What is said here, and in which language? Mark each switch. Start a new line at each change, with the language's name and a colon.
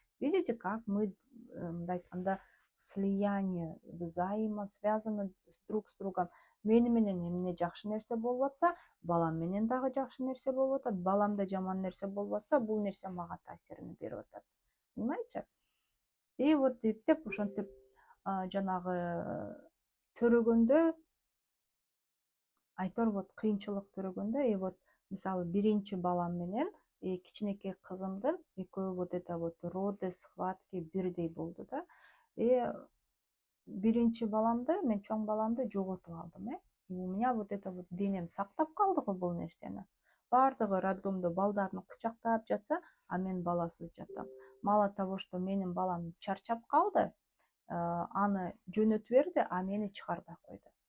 Russian: Видите, как мы,
Kyrgyz: мындай айтканда,
Russian: слияние, взаимосвязаны друг с другом.
Kyrgyz: Мени менен эмне жакшы нерсе болуп атса, балам менен дагы жакшы нерсе болуп атат, баламда жаман нерсе болуп атса, бул нерсе мага таасирин берип атат. Понимаете? И вот деп ошентип жанагы төрөгөндө, айтор вот кыйынчылык төрөгөндө, и вот мисалы биринчи балам менен кичинекей кызымдын экөө
Russian: вот это вот роды, схватки
Kyrgyz: бирдей болду да. И биринчи баламды, мен чоң баламды жоготуп алдым.
Russian: И у меня вот это вот
Kyrgyz: денем сактап калды го бул нерсени. Бардыгы роддомдо балдарын кучактап жатса, а мен баласыз жатам.
Russian: Мало того, что
Kyrgyz: менин балам чарчап калды, аны жөнөтүп берди, а мени чыгарбай койду.